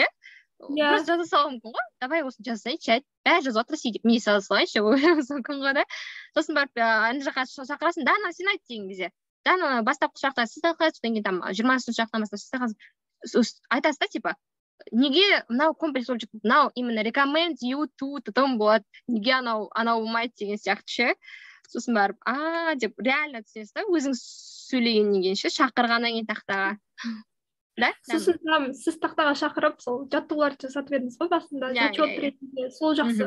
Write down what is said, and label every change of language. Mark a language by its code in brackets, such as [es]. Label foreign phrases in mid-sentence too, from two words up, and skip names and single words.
[kk] Просто жаза салуы мүмкін ғой, давай осыны жазайыншы, айт, бәрі жазып жатыр сей деп, мені сала салайыншы, мүмкін ғой да. Сосын барып ана жаққа шақырасың, Дана, сен айт деген кезде. Дана бастапқы сұрақтан сіз талқылайсыз, содан кейін там 20-шы сұрақтан бастап сіз айтасыз да, типа, неге мынау комплекс болып жатыр, мынау именно [en] recommend you to [kk] потом болады, неге анау болмайды деген сияқты ше. Сосын барып, деп реально түсінесіз да, өзіңіз сөйлегеннен кейін ше, шақырғаннан кейін тақтаға. Да? Сосын сіз тақтаға шақырып, сол жаттығуларды жасатып едіңіз ғой басында, зачет ретінде, сол жақсы.